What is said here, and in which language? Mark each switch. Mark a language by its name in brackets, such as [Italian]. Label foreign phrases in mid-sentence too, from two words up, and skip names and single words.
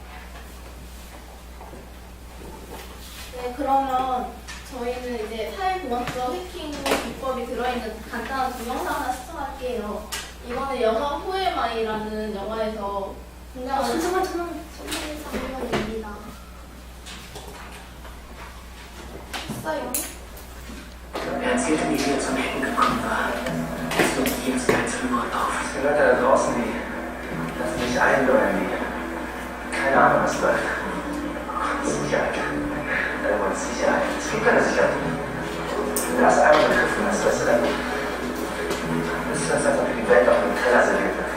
[Korean] 네, 그러면 저희는 이제 사회공학적 해킹 기법이 들어있는 간단한 동영상 하나 시청할게요. 이거는 영화 후에마이라는 영화에서 등장하는 장면입니다. 했어요. [German] Er erzählte mir, wie er zum Hacken gekommen war. Jetzt nimmt jedes einzelne Wort auf. Die Leute da draußen, die lassen sich einlullen, die keine Ahnung, was läuft. Sicherheit. Sicherheit. Es gibt keine Sicherheit. Wenn du das einmal begriffen hast, weißt du, dann ist das, als ob die Welt auf einem Teller serviert wird.